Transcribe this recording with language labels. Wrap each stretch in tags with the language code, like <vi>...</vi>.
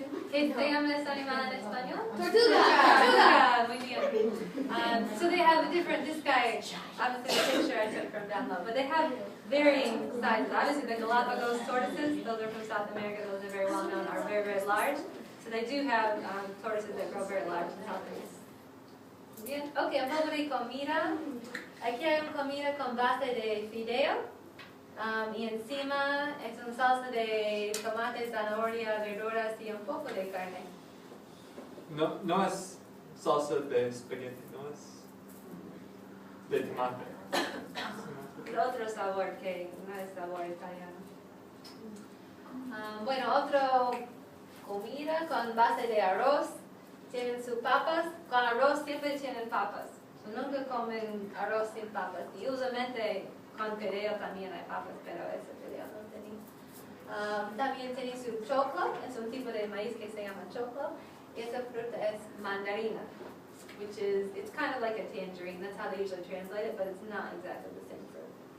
<es>¿Qué se llama este animal en español? Tortuga. Tortuga. Muy bien.</es> <en>So they have this guy, obviously the picture I took from down low, but they have varying sizes. Obviously the Galapagos tortoises, those are from South America, those are very well known, are very, very large. So they do have tortoises that grow very large in South America.</en> <es>Bien, ok, un poco de comida. Aquí hay una comida con base de fideo. Y encima es una salsa de tomate, zanahoria, verduras y un poco de carne. No es salsa de spaghetti, no es de tomate. Es otro sabor que no es sabor italiano. Bueno, otra comida con base de arroz. Tienen sus papas. Con arroz siempre tienen papas. Nunca comen arroz sin papas. Y usualmente con fideo también hay papas, pero ese fideo no tenía. También tiene su choclo, es un tipo de maíz que se llama choclo. Y esa fruta es mandarina,</es> <en>which is, it's kind of like a tangerine. That's how they usually translate it, but it's not exactly the same fruit.</en>